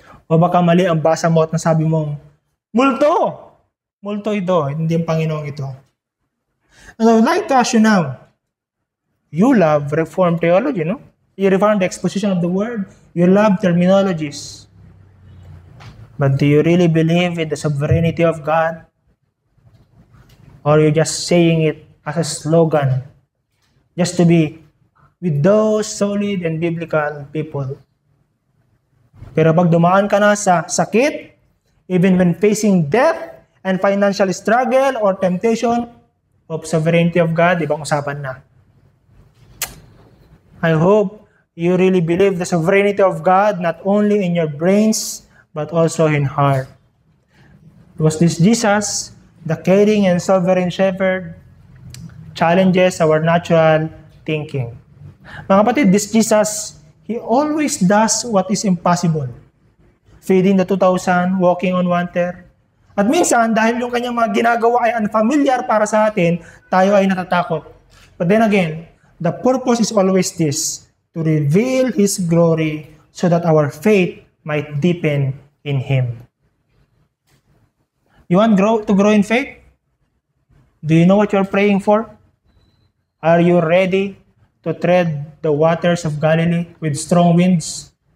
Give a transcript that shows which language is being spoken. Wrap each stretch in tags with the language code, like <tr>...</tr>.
<tl>O baka mali ang basa mo at nasabi mong, multo! Multo ito, hindi ang Panginoong ito.</tl> <en>And I would like to ask you now, you love Reformed theology, no? You reform the exposition of the Word. You love terminologies. But do you really believe in the sovereignty of God? Or you're just saying it as a slogan, just to be with those solid and biblical people?</en> <tl>Pero pag dumaan ka na sa sakit,</tl> <en>even when facing death and financial struggle or temptation, of sovereignty of God,</en> <tl>ibang usapan na.</tl> <en>I hope you really believe the sovereignty of God not only in your brains, but also in heart. Because this Jesus, the caring and sovereign shepherd, challenges our natural thinking.</en> <tl>Mga kapatid,</tl> <en>this Jesus, He always does what is impossible. Feeding the 2,000, walking on water.</en> <tl>At minsan, dahil yung kanyang mga ginagawa ay unfamiliar para sa atin, tayo ay natatakot.</tl> <en>But then again, the purpose is always this, to reveal His glory so that our faith might deepen in Him. You want to grow in faith? Do you know what you're praying for? Are you ready to tread the waters of Galilee with strong winds?</en>